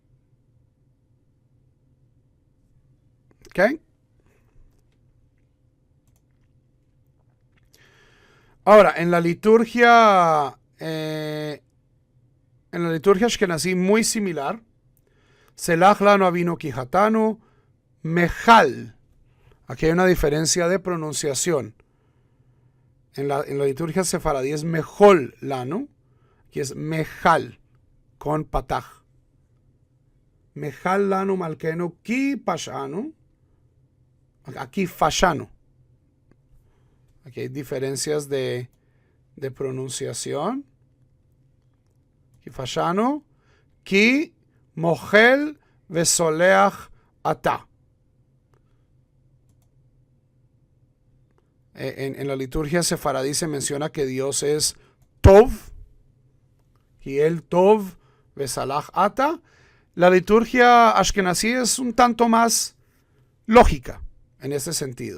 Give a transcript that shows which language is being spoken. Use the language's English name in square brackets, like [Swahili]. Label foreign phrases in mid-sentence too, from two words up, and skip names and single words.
[Spanish] ¿Ok? Ahora, en la liturgia ashkenazí muy similar, [Hebrew] סלח לנו אבינו כי חטאנו, mejal. [Spanish] Aquí hay una diferencia de pronunciación. En la liturgia sefaradí es [Hebrew] מחול לנו, [Spanish] aquí es mejal, con pataj. [Hebrew] מחל לנו מלכנו כי פשענו, [Spanish] aquí fashanu. Aquí hay diferencias de pronunciación. [Hebrew] כי פשענו, כי מוחל וסולח אתה. [Spanish] En la liturgia sefaradí se menciona que Dios es Tov, y el [Hebrew] טוב וסלח אתה. [Spanish] La liturgia ashkenazí es un tanto más lógica en ese sentido.